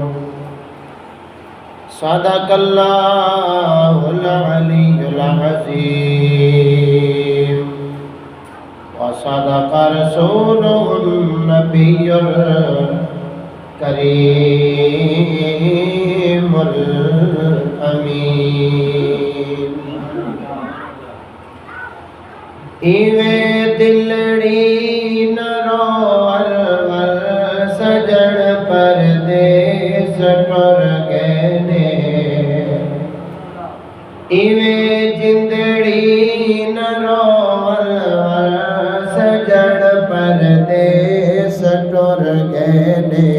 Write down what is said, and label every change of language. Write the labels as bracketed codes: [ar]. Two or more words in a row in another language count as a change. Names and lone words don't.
[ar] صدق الله العلي العظيم وصدق رسوله النبي الكريم الأمين. [pa] ایویں دلڑی نہ روول ول سجن پردیس ٹر گئے نے. ایویں جندڑی نہ روول ول سجن پردیس ٹر گئے نے.